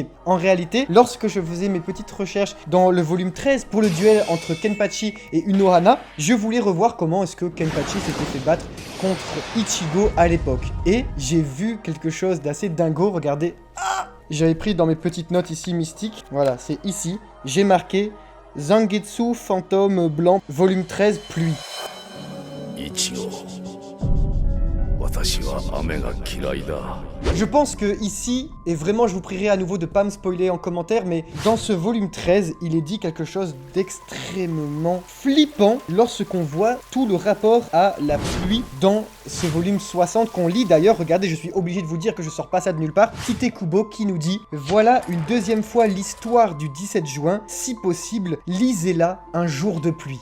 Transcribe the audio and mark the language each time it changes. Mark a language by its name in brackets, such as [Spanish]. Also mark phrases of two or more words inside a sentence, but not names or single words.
[French] En réalité, lorsque je faisais mes petites recherches dans le volume 13 pour le duel entre Kenpachi et Unohana, je voulais revoir comment est-ce que Kenpachi s'était fait battre contre Ichigo à l'époque. Et j'ai vu quelque chose d'assez dingo, regardez. Ah, j'avais pris dans mes petites notes ici mystiques, voilà, c'est ici, j'ai marqué Zangetsu fantôme blanc, volume 13, pluie. [Japanese] イチゴ私は雨が嫌いだ [French] Je pense que ici, et vraiment je vous prierai à nouveau de pas me spoiler en commentaire, mais dans ce volume 13, il est dit quelque chose d'extrêmement flippant lorsqu'on voit tout le rapport à la pluie dans ce volume 60 qu'on lit. D'ailleurs, regardez, je suis obligé de vous dire que je sors pas ça de nulle part. Tite Kubo qui nous dit « Voilà une deuxième fois l'histoire du 17 juin, si possible, lisez-la un jour de pluie ».